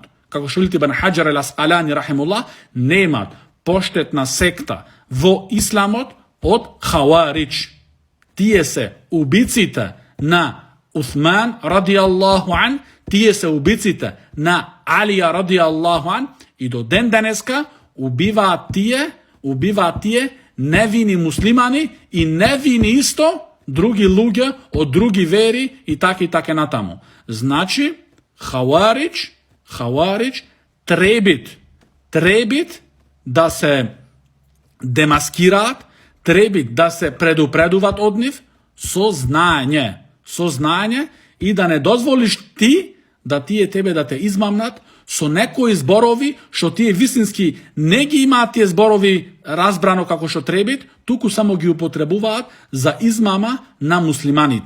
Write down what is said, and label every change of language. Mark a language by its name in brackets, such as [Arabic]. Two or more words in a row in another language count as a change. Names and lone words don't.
[Macedonian] Како што Ибн Хаџар ел Асқалани рахимуллах, немат поштетна секта во исламот од Хаваридж. Тие се убиците на Усман [Arabic] رضي الله عنه, [Macedonian] тие се убиците на Алија [Arabic] رضي الله عنه, [Macedonian] и до ден денеска убиваат тие невини муслимани и невини исто други луѓе од други вери и така натаму. Значи Хаваридж требит да се демаскираат, требит да се предупредуваат од нив со знаење и да не дозволиш ти да тие тебе да те измамнат со некои зборови што тие вистински не ги имаат тие зборови разбрано како што требит, туку само ги употребуваат за измама на муслиманите.